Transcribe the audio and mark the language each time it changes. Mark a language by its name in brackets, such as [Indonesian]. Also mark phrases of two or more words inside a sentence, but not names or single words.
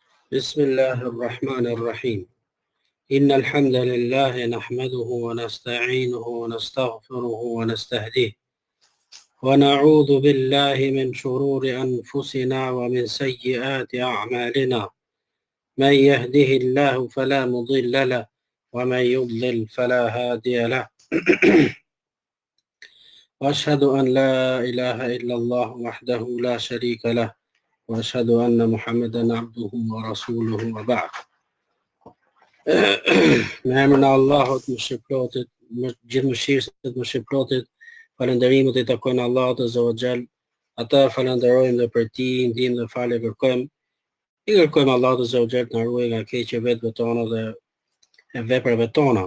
[Arabic] بسم الله الرحمن الرحيم إن الحمد لله نحمده ونستعينه ونستغفره ونستهديه ونعوذ بالله من شرور أنفسنا ومن سيئات أعمالنا من يهده الله فلا مضل له ومن يضلل فلا هادي له وأشهد أن لا إله إلا الله وحده لا شريك له وأشهد أن محمدا عبده ورسوله وبعد. [Albanian] Me emrin e Allahut, mëshirëplotit, gjithë mëshirësit, mëshirëplotit, falënderimet I takojnë Allahut [Arabic] عز وجل. [Albanian] Ata falenderojmë dhe për ti, ndihmë dhe falë kërkojmë. I kërkojmë Allahut [Arabic] عز وجل [Albanian] të na ruaj nga keqja vetëve tona dhe e veprave tona.